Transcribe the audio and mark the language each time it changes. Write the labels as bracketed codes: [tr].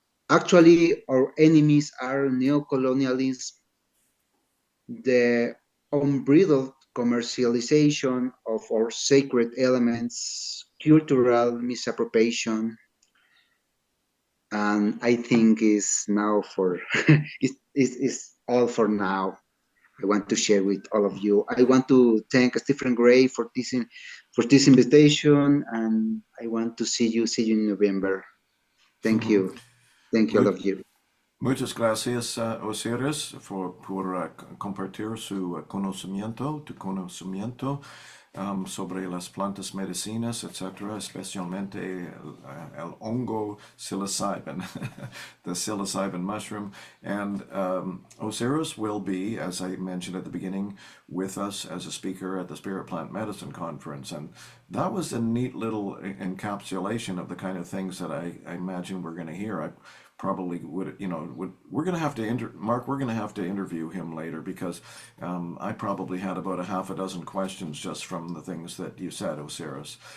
[en] Actually, our enemies are neocolonialism, the unbridled commercialization of our sacred elements, cultural misappropriation, and I think is now for is all for now. I want to share with all of you. I want to thank Stephen Gray for this invitation, and I want to see you in November. Thank you all of you. [es] Muchas gracias, Osiris, por compartir tu conocimiento sobre las plantas medicinas, etcétera, especialmente el hongo psilocybin, [en] the psilocybin mushroom. And Osiris will be, as I mentioned at the beginning, with us as a speaker at the Spirit Plant Medicine Conference. And that was a neat little encapsulation of the kind of things that I imagine we're going to hear. I probably would, we're going to have to, Mark, we're going to have to interview him later because I probably had about a half a dozen questions just from the things that you said, Osiris.